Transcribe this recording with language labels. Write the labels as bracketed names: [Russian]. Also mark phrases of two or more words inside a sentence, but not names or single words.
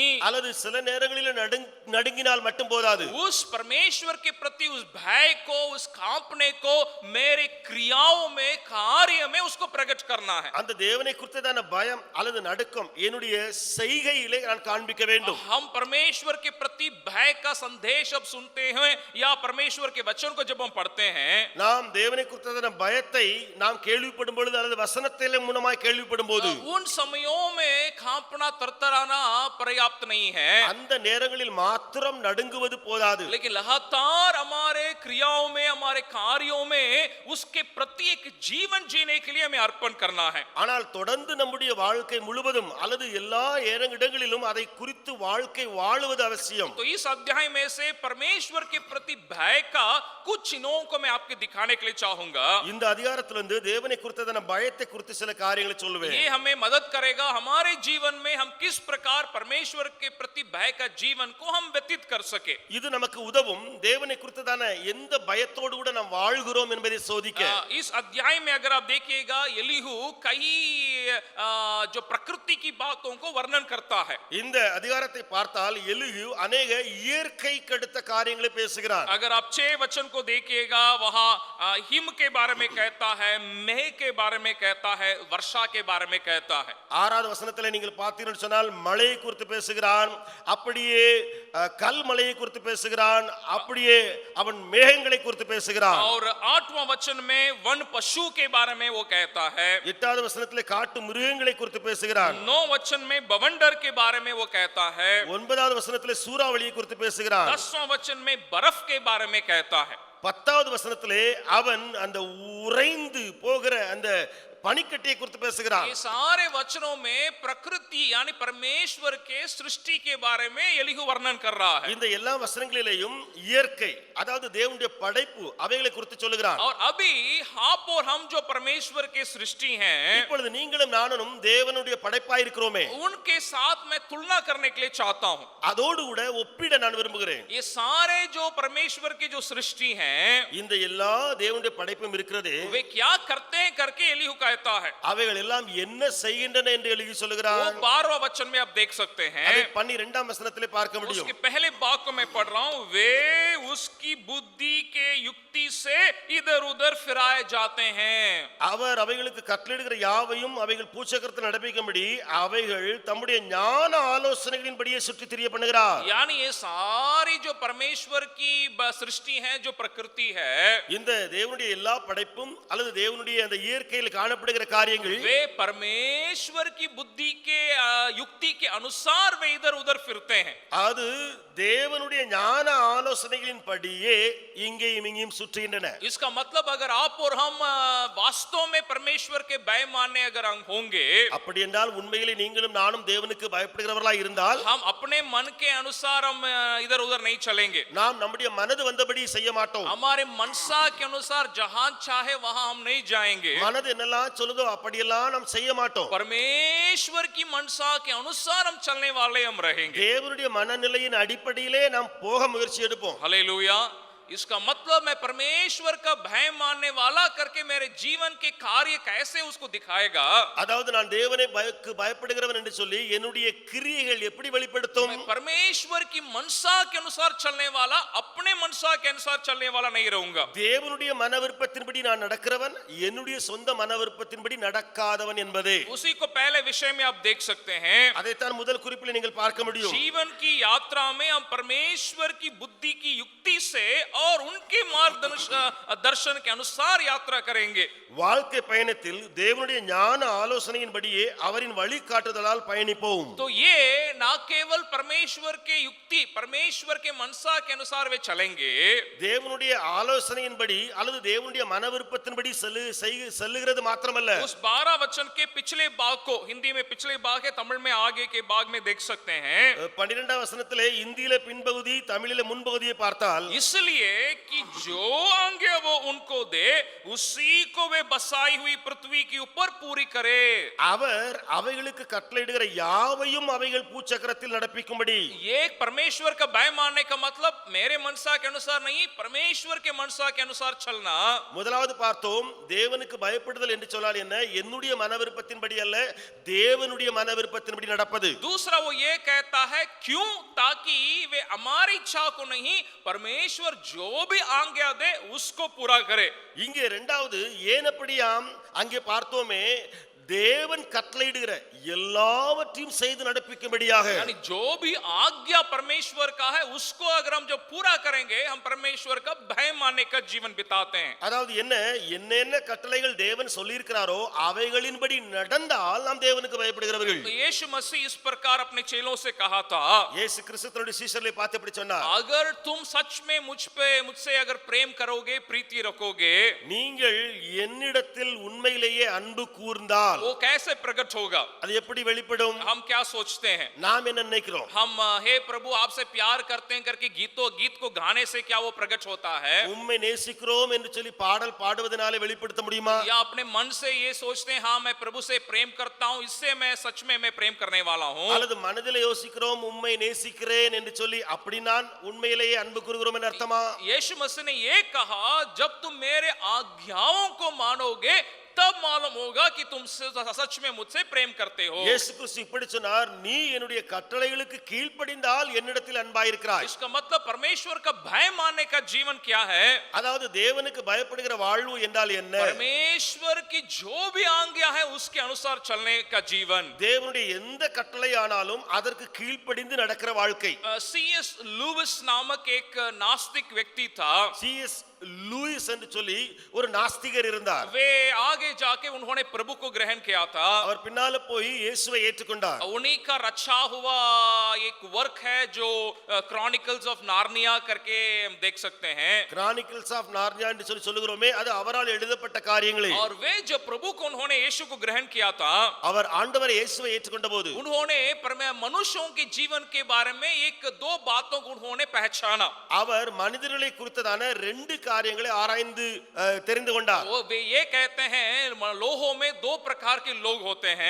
[Tamil] அல்லது சில நேரங்களில் நடுங்கினால் மட்டும் போதாது, [Hindi] उस परमेश्वर के प्रति उस भय को, उस कांपने को मेरे क्रियाओं में, कार्य में उसको प्रकट करना है. [Tamil] அந்த தேவனை குறித்ததான பயம் அல்லது நடுக்கம் என்னுடைய செய்கையிலே நான் காண்பிக்க வேண்டும். [Hindi] हम परमेश्वर के प्रति भय का संदेश अब सुनते हैं या परमेश्वर के वचन को जब हम पढ़ते हैं, [Tamil] நாம் தேவனை குறித்ததான பயத்தை நாம் கேள்விப்படும் பொழுது அல்லது வசனத்தின் மூலமாய் கேள்விப்படும் போது [Hindi] उन समयों में कांपना, तरतराना पर्याप्त नहीं है, [Tamil] அந்த நேரங்களில் மாத்திரம் நடுங்குவது போதாது, [Hindi] लेकिन लगातार हमारे क्रियाओं में, हमारे कार्यों में उसके प्रति एक जीवन जीने के लिए हमें अर्पण करना है. [Tamil] ஆனால் தொடர்ந்து நம்முடைய வாழ்க்கை முழுவதும் அல்லது எல்லா இடங்களிலும் அதை குறித்து வாழ்க்கை வாழுவது அவசியம். [Hindi] तो इस अध्याय में से परमेश्वर के प्रति भय का कुछ चिन्हों को मैं आपके दिखाने के लिए चाहूंगा. [Tamil] இந்த அதிகாரத்திலிருந்து தேவனை குறித்ததான பயத்தை குறித்து சில காரியங்களை சொல்லுவேன். [Hindi] ये हमें मदद करेगा हमारे जीवन में हम किस प्रकार परमेश्वर के प्रति भय का जीवन को हम व्यतीत कर सके. [Tamil] இது நமக்கு உதவும் தேவனை குறித்ததான எந்த பயத்தோடு கூட நாம் வாழ்கிறோம் என்பதை சோதிக்க. [Hindi] इस अध्याय में अगर आप देखिएगा, एलीहू कई जो प्रकृति की बातों को वर्णन करता है. [Tamil] இந்த அதிகாரத்தை பார்த்தால் எலிகு अनेक இயற்கைக்கு அடுத்த காரியங்களை பேசுகிறார். [Hindi] अगर आप 6 वचन को देखिएगा, वहां हिम के बारे में कहता है, मेह के बारे में कहता है, वर्षा के बारे में कहता है. [Tamil] 6வது வசனத்திலே நீங்கள் பார்த்தீர்கள் சொன்னால் மழையை குறித்து பேசுகிறான், அப்படியே கல் மழையை குறித்து பேசுகிறான், அப்படியே அவன் மேகங்களை குறித்து பேசுகிறான். [Hindi] और 8वां वचन में वन पशु के बारे में वो कहता है. [Tamil] 8வது வசனத்திலே காட்டு மிருகங்களை குறித்து பேசுகிறான். [Hindi] 9 वचन में बवंडर के बारे में वो कहता है. [Tamil] 9வது வசனத்திலே சூறாவளியை குறித்து பேசுகிறான். [Hindi] 10वां वचन में बर्फ के बारे में कहता है. [Tamil] 10வது வசனத்திலே அவன் அந்த உறைந்து போகிற அந்த பனிக்கட்டியை குறித்து பேசுகிறான். [Hindi] ये सारे वचनों में प्रकृति यानी परमेश्वर के सृष्टि के बारे में एलीहू वर्णन कर रहा है. [Tamil] இந்த எல்லா வசனங்களிலேயும் இயற்கை அதாவது தேவனுடைய படைப்பு அவைகளை குறித்து சொல்லுகிறான். [Hindi] और अभी आप और हम जो परमेश्वर के सृष्टि हैं, [Tamil] இப்பொழுது நீங்களும் நானும் தேவனுடைய படைப்பாய் இருக்கிறோமே, [Hindi] उनके साथ मैं तुलना करने के लिए चाहता हूं. [Tamil] அதோடு கூட ஒப்பிட நான் விரும்புகிறேன். [Hindi] ये सारे जो परमेश्वर के जो सृष्टि हैं, [Tamil] இந்த எல்லா தேவனுடைய படைப்பும் இருக்கிறது, [Hindi] वे क्या करते हैं करके एलीहू कहता है। [Tamil] அவைகள் எல்லாம் என்ன செய்கின்றன என்று எழுதி [Hindi] वो [Tamil] சொல்லுகிறார். [Hindi] 12वां वचन में आप देख सकते हैं। [Tamil] அதை 12ஆம் வசனத்திலே பார்க்க முடியும். [Hindi] उसके पहले भाग को मैं पढ़ रहा हूं, वे उसकी बुद्धि के युक्ति से इधर उधर फिराए जाते हैं। [Tamil] அவர் அவைகளுக்கு கட்டளையிடுகிற யாவையும் அவைகள் பூச்சக்கரத்தில் நடப்பிக்கும்படி அவைகள் தம்முடைய ஞான ஆலோசனைகளின்படியே சுற்றி திரிய பண்ணுகிறார். [Hindi] यानी ये सारी जो परमेश्वर की सृष्टि है, जो प्रकृति है, [Tamil] இந்த தேவனுடைய எல்லா படைப்பும் அல்லது தேவனுடைய அந்த இயற்கையில் காணப்படுகிற காரியங்கள் [Hindi] वे परमेश्वर की बुद्धि के युक्ति के अनुसार वे इधर उधर फिरते हैं। [Tamil] அது தேவனுடைய ஞான ஆலோசனைகளின்படியே இங்கேயும் இங்கேயும் சுற்றுகின்றன. [Hindi] इसका मतलब अगर आप और हम वास्तव में परमेश्वर के भय मानने अगर हम होंगे, [Tamil] அப்படி என்றால் உண்மையிலே நீங்களும் நானும் தேவனுக்கு பயப்படுகிறவர்களாய் இருந்தால் [Hindi] हम अपने मन के अनुसार हम इधर उधर नहीं चलेंगे। [Tamil] நாம் நம்முடைய மனது வந்தபடி செய்ய மாட்டோம். [Hindi] हमारे मनसा के अनुसार जहां चाहे वहां हम नहीं जाएंगे। [Tamil] மனது என்னெல்லாம் சொல்லுதோ அப்படியெல்லாம் நாம் செய்ய மாட்டோம். [Hindi] परमेश्वर की मनसा के अनुसार हम चलने वाले हम रहेंगे। [Tamil] தேவனுடைய மனநிலையின் அடிப்படையிலே நாம் போக முயற்சி எடுப்போம். [Hindi] हालेलुया। इसका मतलब मैं परमेश्वर का भय मानने वाला करके मेरे जीवन के कार्य कैसे उसको दिखाएगा। [Tamil] அதாவது நான் தேவனை பயப்படுகிறவன் என்று சொல்லி என்னுடைய கிரியைகள் எப்படி வெளிப்படுத்தும்? [Hindi] मैं परमेश्वर की मनसा के अनुसार चलने वाला, अपने मनसा के अनुसार चलने वाला नहीं रहूंगा। [Tamil] தேவனுடைய மன விருப்பத்தின்படி நான் நடக்கிறவன், என்னுடைய சொந்த மன விருப்பத்தின்படி நடக்காதவன் என்பதே. [Hindi] उसी को पहले विषय में आप देख सकते हैं। [Tamil] அதைத்தான் முதல் குறிப்பில் நீங்கள் பார்க்க முடியும். [Hindi] जीवन की यात्रा में हम परमेश्वर की बुद्धि की युक्ति से और उनके मार्गदर्शन के अनुसार यात्रा करेंगे। [Tamil] வாழ்க்கை பயணத்தில் தேவனுடைய ஞான ஆலோசனையின்படியே அவரின் வழிகாட்டுதலால் பயணிப்போம். [Hindi] तो ये ना केवल परमेश्वर के युक्ति, परमेश्वर के मनसा के अनुसार वे चलेंगे, [Tamil] தேவனுடைய ஆலோசனையின்படி அல்லது தேவனுடைய மன விருப்பத்தின்படி செல்லுகிறது மாத்திரமல்ல, [Hindi] उस 12 वचन के पिछले भाग को, हिंदी में पिछले भाग है, तमिल में आगे के भाग में देख सकते हैं। [Tamil] 12ஆம் வசனத்திலே இந்தியிலே பின்பகுதி, தமிழிலே முன்பகுதியை பார்த்தால், [Hindi] इसलिए कि जो आज्ञा वो उनको दे उसी को वे बसाई हुई पृथ्वी के ऊपर पूरी करे। [Tamil] அவர் அவைகளுக்கு கட்டளையிடுகிற யாவையும் அவைகள் பூச்சக்கரத்தில் நடப்பிக்கும்படி. [Hindi] ये परमेश्वर का भय मानने का मतलब मेरे मनसा के अनुसार नहीं, परमेश्वर के मनसा के अनुसार चलना। [Tamil] முதலாவது பார்த்தோம், தேவனுக்கு பயப்படுதல் என்று சொன்னால் என்ன? என்னுடைய மன விருப்பத்தின்படி அல்ல, தேவனுடைய மன விருப்பத்தின்படி நடப்பது. [Hindi] दूसरा वो ये कहता है क्यों, ताकि वे हमारी इच्छा को नहीं, परमेश्वर जो भी आज्ञा दे उसको पूरा करे। [Tamil] இங்கே இரண்டாவது ஏன் அப்படியாம்? அங்கே பார்த்தோமே, தேவன் கட்டளையிடுகிற எல்லாவற்றையும் செய்து நடப்பிக்கும்படியாக. [Hindi] यानी जो भी आज्ञा परमेश्वर का है उसको अगर हम जो पूरा करेंगे, हम परमेश्वर का भय मानने का जीवन बिताते हैं। [Tamil] அதாவது என்ன கட்டளைகள் தேவன் சொல்லியிருக்கிறாரோ அவைகளின்படி நடந்தால் நாம் தேவனுக்கு பயப்படுகிறவர்கள். [Hindi] तो यीशु मसीह इस प्रकार अपने चेलों से कहा था, [Tamil] இயேசு கிறிஸ்து தன்னுடைய சீஷர்களை பார்த்து இப்படி சொன்னார், [Hindi] अगर तुम सच में मुझसे अगर प्रेम करोगे, प्रीति रखोगे, [Tamil] நீங்கள் என்னிடத்தில் உண்மையிலேயே அன்பு கூர்ந்தால் [Hindi] वो कैसे प्रकट होगा? [Tamil] அது எப்படி வெளிப்படும்? [Hindi] हम क्या सोचते हैं? [Tamil] நாம் என்ன நினைக்கிறோம்? [Hindi] हम हे प्रभु आपसे प्यार करते हैं करके गीत को गाने से क्या वो प्रकट होता है? [Tamil] உம்மை நேசிக்கிறோம் என்று சொல்லி பாடல் பாடுவதனாலே வெளிப்படுத்த முடியுமா? [Hindi] या अपने मन से ये सोचते हैं, हाँ मैं प्रभु से प्रेम करता हूँ, इससे मैं सच में मैं प्रेम करने वाला हूँ? [Tamil] அல்லது மனதிலே யோசிக்கிறோம், உம்மை நேசிக்கிறேன் என்று சொல்லி அப்படி நான் உண்மையிலேயே அன்பு கூறுகிறோம் என்று அர்த்தமா? [Hindi] यीशु मसीह ने ये कहा, जब तुम मेरे आज्ञाओं को मानोगे तब मालूम होगा कि तुम सच में मुझसे प्रेम करते हो। [Tamil] இயேசு கிறிஸ்து இப்படி சொன்னார், நீ என்னுடைய கட்டளைகளுக்கு கீழ்ப்படிந்தால் என்னிடத்தில் அன்பாயிருக்கிறாய். [Hindi] इसका मतलब परमेश्वर का भय मानने का जीवन क्या है? [Tamil] அதாவது தேவனுக்கு பயப்படுகிற வாழ்வு என்றால் என்ன? [Hindi] परमेश्वर की जो भी आज्ञा है उसके अनुसार चलने का जीवन। [Tamil] தேவனுடைய எந்த கட்டளை ஆனாலும் அதற்கு கீழ்ப்படிந்து நடக்கிற வாழ்க்கை. [Hindi] C.S. लुईस नामक एक नास्तिक व्यक्ति था। [Tamil] C.S. लुईस என்று சொல்லி ஒரு நாஸ்திகர் இருந்தார். [Hindi] वे आगे जाके उन्होंने प्रभु को ग्रहण किया था। [Tamil] அவர் பின்னால போய் இயேசுவை ஏற்றுக்கொண்டார். [Hindi] उन्हीं का रचा हुआ एक वर्क है जो क्रॉनिकल्स ऑफ नार्निया करके हम देख सकते हैं। [Tamil] கிரானிக்கல்ஸ் ஆஃப் நார்னியா என்று சொல்லி சொல்லுகிறோமே, அது அவரால் எழுதப்பட்ட காரியங்களே. [Hindi] और वे जब प्रभु को उन्होंने यीशु को ग्रहण किया था, [Tamil] அவர் ஆண்டவர் இயேசுவை ஏற்றுக்கொண்ட போது [Hindi] उन्होंने मनुष्यों के जीवन के बारे में एक दो बातों को उन्होंने पहचाना। [Tamil] அவர் மனிதர்களை குறித்ததான ரெண்டு காரியங்களை ஆராய்ந்து தெரிந்து கொண்டார். [Hindi] वो वे ये कहते हैं लोगों में दो प्रकार के लोग होते हैं।